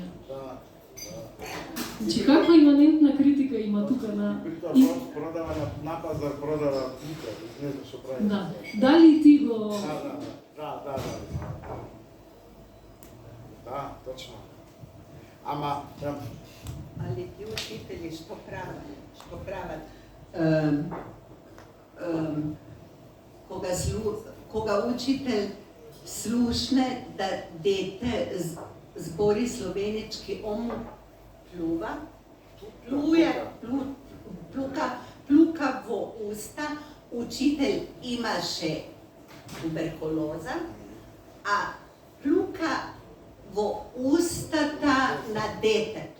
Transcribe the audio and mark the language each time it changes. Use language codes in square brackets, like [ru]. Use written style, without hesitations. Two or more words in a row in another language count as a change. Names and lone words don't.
[mk] Значи, каква иманентна критика има тука на... Продава на пазар, продава книга, не знам што прави. Да. Дали ти го... Да, точно. Ама... Али ти учители што прават? Кога учител слушне да дете збори словенечки, он му плука во уста, учител имаше туберкулоза, а плука во устата на детето.